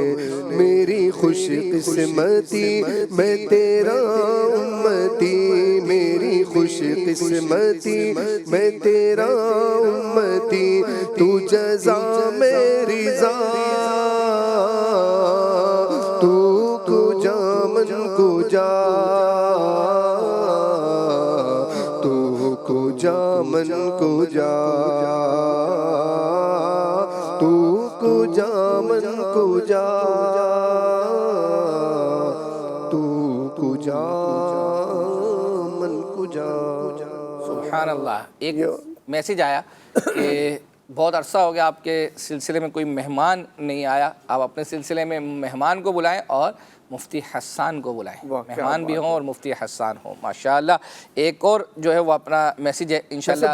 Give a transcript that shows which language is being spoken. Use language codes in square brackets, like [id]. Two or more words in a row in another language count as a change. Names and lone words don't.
[ur] میری خوش قسمتی میں تیرا امتی. میری خوش قسمتی میں تیرا امتی. تو جزا میری رضا [fa] تو کجا من کجا. تو کجا من کجا. تو کجا من کجا. تو کجا من کجا. [ar] سبحان اللہ. [ur] ایک میسیج آیا کہ بہت عرصہ ہو گیا آپ کے سلسلے میں کوئی مہمان نہیں آیا. آپ اپنے سلسلے میں مہمان کو بلائیں اور مفتی حسان کو بلائیں. مہمان بھی ہوں اور مفتی حسان ہوں. [ar] ماشاءاللہ. [ur] ایک اور جو ہے وہ اپنا میسیج ہے انشاءاللہ